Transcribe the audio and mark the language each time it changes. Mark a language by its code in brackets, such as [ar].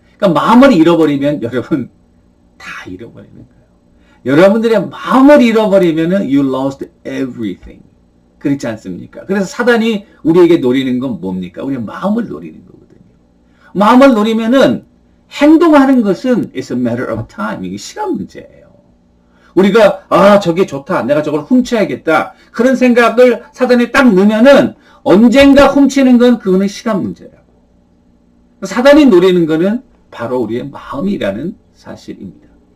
[ko] 그러니까 마음을 잃어버리면 여러분 다 잃어버리는 거예요. 여러분들의 마음을 잃어버리면은 [en] you lost everything. [ko] 그렇지 않습니까? 그래서 사단이 우리에게 노리는 건 뭡니까? 우리의 마음을 노리는 거거든요. 마음을 노리면은 행동하는 것은 [en] it's a matter of time. [ko] 이게 시간 문제예요. 우리가 저게 좋다. 내가 저걸 훔쳐야겠다. 그런 생각을 사단이 딱 넣으면은 언젠가 훔치는 건 그거는 시간 문제라고. 사단이 노리는 거는 바로 우리의 마음이라는 사실입니다.